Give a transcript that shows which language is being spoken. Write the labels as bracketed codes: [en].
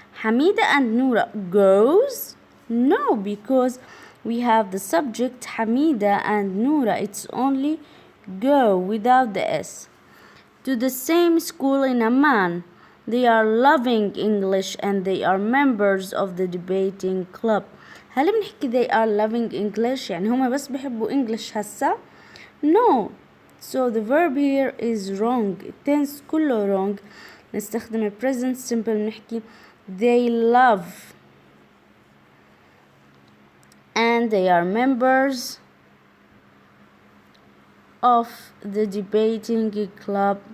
[en] Hamida and Noura goes? No, because we have the subject Hamida and Noura. It's only go without the s. To the same school in Amman. They are loving English and they are members of the debating club. [ar] هل بنحكي [en] they are loving English [ar] يعني هما بس بحبوا English هسا؟ [en] No. So the verb here is wrong. Tense كله wrong. [ar] نستخدم [en] present simple [ar] نحكي [en] they love and they are members of the debating club.